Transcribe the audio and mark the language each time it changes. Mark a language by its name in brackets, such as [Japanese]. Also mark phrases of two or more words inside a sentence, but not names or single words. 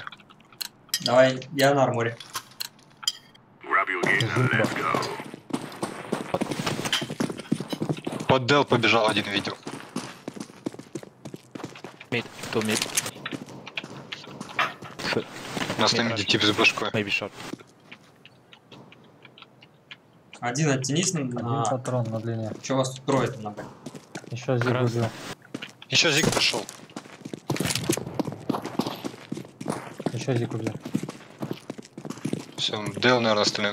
[Russian] Давай, я на арморе. Под Дел побежал один, видел. [English] Mid, two mid. [Russian] У нас на миде тип с башкой. [English] Maybe short. [Russian] Один оттянись на... Один патрон на длине. Че вас тут трое на Б? Еще зиг убил. Еще зиг пошел. Еще зиг убил. Все, Дел, наверное, остальные.